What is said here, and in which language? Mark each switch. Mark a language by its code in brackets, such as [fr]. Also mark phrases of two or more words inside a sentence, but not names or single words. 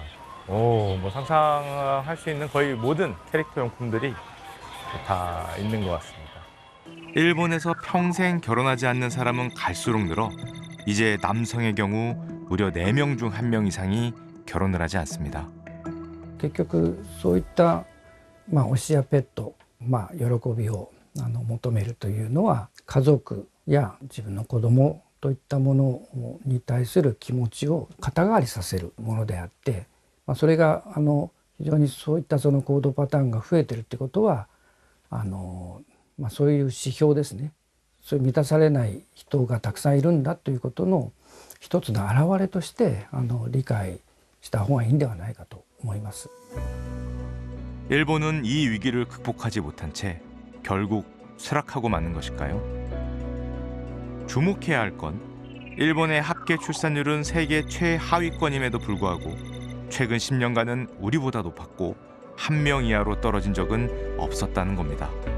[ko] 오, 뭐 상상할 수 있는 거의 모든 캐릭터 용품들이 다 있는 것 같습니다. 일본에서 평생 결혼하지 않는 사람은 갈수록 늘어 이제 남성의 경우 무려 4명 중 1명 이상이 결혼을 하지 않습니다. [ja] 結局そういった、推しやペット、喜びを求めるというのは家族や自分の子供といったものに対する気持ちを肩代わりさせるものであって、それが非常にそういったその行動パターンが増えてるってことはそういう指標ですね。そういう満たされない人がたくさんいるんだということの一つの表れとして理解した方がいいんではないかと思います。 [ko] 일본은 이 위기를 극복하지 못한 채 결국 쇠락하고 마는 것일까요? 주목해야 할 건 일본의 합계 출산율은 세계 최하위권임에도 불구하고 최근 10년간은 우리보다 높았고 1명 이하로 떨어진 적은 없었다는 겁니다.